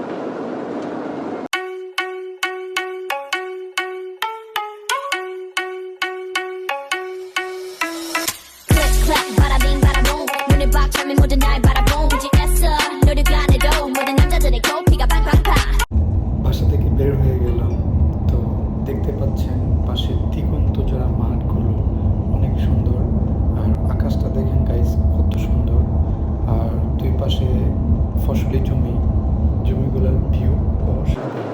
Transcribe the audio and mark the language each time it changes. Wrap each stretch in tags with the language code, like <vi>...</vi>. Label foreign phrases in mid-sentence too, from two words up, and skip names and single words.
<en>Click clack bada bing bada boom</en> <ko>눈을 빡 차면 모든 날 바라본 무지했어 노력 안 해도 모든 남자들의 코피가 팡팡팡</ko> <bn>বাসা থেকে বের হয়ে গেলাম। তো দেখতে পাচ্ছেন পাশের দিগন্ত জোড়া মাঠগুলো অনেক সুন্দর, আর আকাশটা দেখেন গাইস কত সুন্দর। আর দুই পাশে ফসলি জমি, জমিগুলোর ভিউ অসাধারণ।</bn>